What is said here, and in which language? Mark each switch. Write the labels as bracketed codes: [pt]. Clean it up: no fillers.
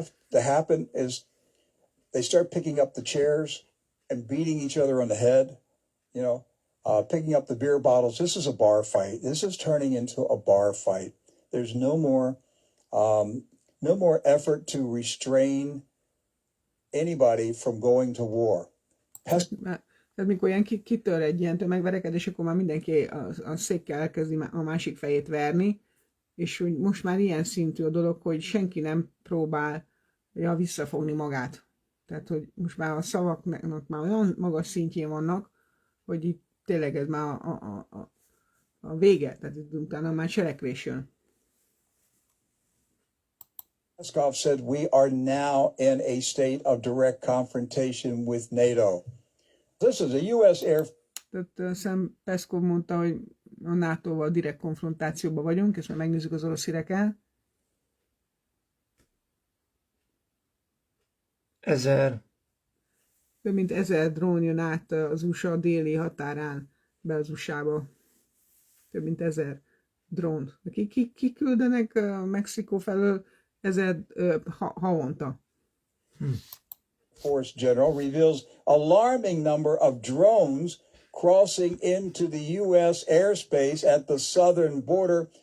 [en] To happen is they start picking up the chairs and beating each other on the head, picking up the beer bottles. This is a bar fight. This is turning into a bar fight. There's no more effort to restrain anybody from going to war. [hu] Tehát mikor ilyen kitör egy ilyen tömegverekedés, akkor már mindenki a székkel elkezdi a másik fejét verni, és hogy most már ilyen szintű a dolog, hogy senki nem próbálja visszafogni magát. Tehát, hogy most már a szavaknak már olyan magas szintjén vannak, hogy itt tényleg ez már a vége, tehát utána már cselekvés jön. [en] Peskov said we are now in a state of direct confrontation with NATO. This is a U.S. Air. [hu] Tehát Sam Peskov mondta, hogy a NATO-val direkt konfrontációban vagyunk, és már megnézzük az Oroszhírekkel. 1000. Több mint 1000 drón jön át az USA déli határán be az USA-ba. Több mint 1000 drónt. Ki küldenek Mexikó felől 1000 havonta? [en] Force General reveals alarming number of drones crossing into the U.S. airspace at the southern border.